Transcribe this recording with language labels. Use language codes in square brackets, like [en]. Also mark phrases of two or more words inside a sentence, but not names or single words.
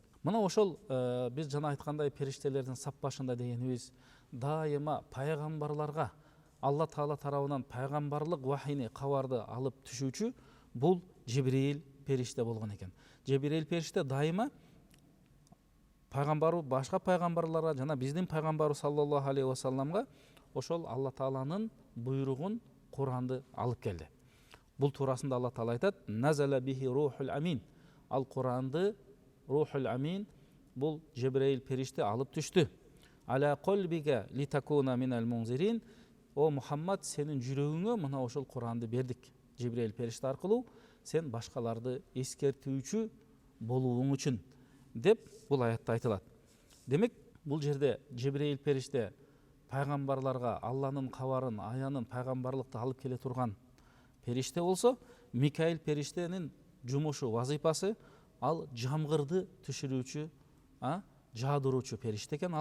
[ky] Мына ошол биз жана айткандай периштелердин сап башында дегенибиз дайыма пайгамбарларга Алла Таала тарабынан пайгамбарлык вахийни кабарды алып түшүүчү бул Жибрил периште болгон экен. Жибрил периште дайыма пайгамбар башка пайгамбарларга жана биздин пайгамбарыбыз [ar] صلى الله عليه وسلم [ky] ошол Алла Тааланын буйругун Куранды алып келди. Бул туурасында Алла Таала айтат: [ar] "نزل به الروح الأمين." [ky] Ал Куранды Рухул амин бул Жибрил периште алып түштү. [ar] على قلبك لتكون من المنذرين. [ky] О Мухаммад, сенин жүрөгүңө мына ошол Куранды бердик. Жибрил периште аркылуу сен башкаларды эскертүүчү болууң үчүн деп бул аятта айтылат. Демек, бул жерде Жибрил периште пайгамбарларга Алланын кабарын, аянын, пайгамбарлыкты алып келе турган периште болсо, Микаил периштенин жумушу, вазифасы ал жамгырды түшүрүүчү, жаадыруучу периште экен.